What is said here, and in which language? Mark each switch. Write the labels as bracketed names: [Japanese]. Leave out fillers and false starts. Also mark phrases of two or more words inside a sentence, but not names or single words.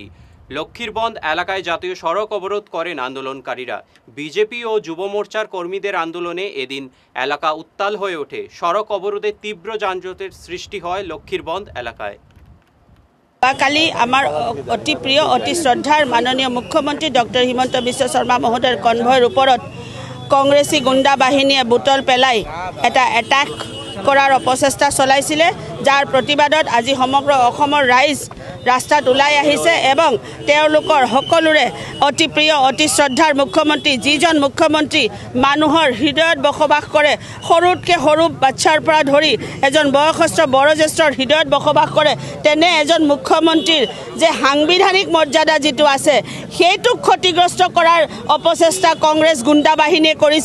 [Bangla] লক্ষ্মীরবন্দ এলাকায় জাতীয় সড়ক অবরোধ করেন আন্দোলনকারীরা। বিজেপি ও যুব মোর্চার কর্মীদের আন্দোলনে এদিন এলাকা উত্তাল হয়ে ওঠে। সড়ক অবরোধে তীব্র যানজটের সৃষ্টি হয় লক্ষ্মীরবন্দ এলাকায়। কালি আমার অতি প্রিয় অতি শ্রদ্ধার মাননীয় মুখ্যমন্ত্রী ডক্টর হিমন্ত বিশ্ব শর্মা মহোদয়ের [Assamese] কনভয়ৰ ওপৰত কংগ্ৰেছী গুণ্ডা বাহিনীয়ে বুটল পেলাই এটা এটাক কৰাৰ অপচেষ্টা চলাইছিলে, যাৰ প্ৰতিবাদত আজি সমগ্ৰ অসমৰ ৰাইজ ৰাস্তাত ওলাই আহিছে এবং তেওঁলোকৰ সকলোৰে অতি প্ৰিয় অতি শ্ৰদ্ধাৰ মুখ্যমন্ত্ৰী, যিজন মুখ্যমন্ত্ৰী মানুহৰ হৃদয়ত বসবাস কৰে, সৰুতকৈ সৰু বাচ্চাৰ পৰা ধৰি এজন বয়সস্থ বয়োজ্যেষ্ঠৰ হৃদয়ত বসবাস কৰে, তেনে এজন মুখ্যমন্ত্ৰীৰ যে সাংবিধানিক মৰ্যাদা যিটো আছে সেইটোক ক্ষতিগ্ৰস্ত কৰাৰ অপচেষ্টা কংগ্ৰেছ গুণ্ডা বাহিনীয়ে কৰিছে।